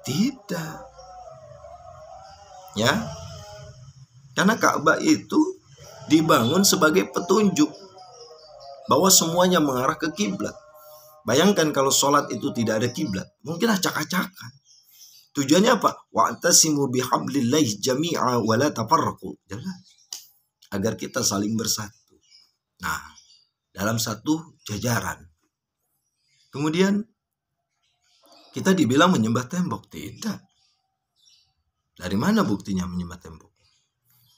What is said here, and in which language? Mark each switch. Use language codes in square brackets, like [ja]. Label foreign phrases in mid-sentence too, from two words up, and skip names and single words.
[id] Tidak. Ya. Karena Ka'bah itu dibangun sebagai petunjuk bahwa semuanya mengarah ke kiblat. Bayangkan kalau sholat itu tidak ada kiblat, mungkin acak-acakan. Tujuannya apa? [ar] واعتصموا بحبل الله جميعا ولا تفرقوا. [id] Jelas. Agar kita saling bersatu. Nah, dalam satu jajaran. Kemudian kita dibilang menyembah tembok. Tidak. Dari mana buktinya menyembah tembok?